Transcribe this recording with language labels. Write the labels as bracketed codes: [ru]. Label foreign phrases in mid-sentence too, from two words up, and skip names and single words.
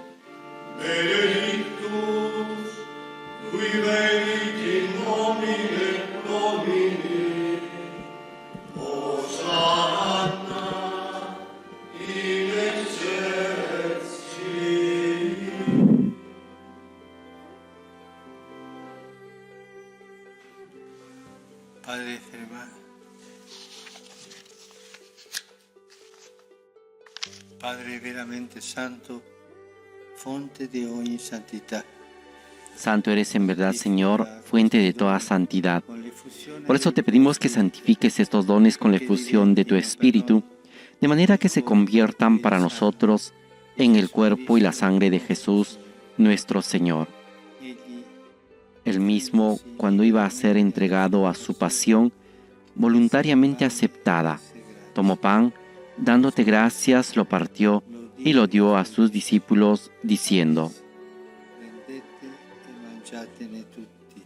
[la] benedictus, qui venit in nomine Domini, Hosanna in excelsis. [it] Padre fermate. Padre veramente santo, fonte de ogni santità. [es] Santo eres en verdad, Señor, fuente de toda santidad. [it] Con l'effusione [es] Por eso te pedimos que santifiques estos dones con la efusión de tu Espíritu, de manera que se conviertan para nosotros en el cuerpo y la sangre de Jesús, nuestro Señor. [it] egli [es] Él mismo, cuando iba a ser entregado a su pasión, voluntariamente aceptada, tomó pan, dándote gracias, lo partió y lo dio a sus discípulos, diciendo: [it] prendete e mangiatene tutti.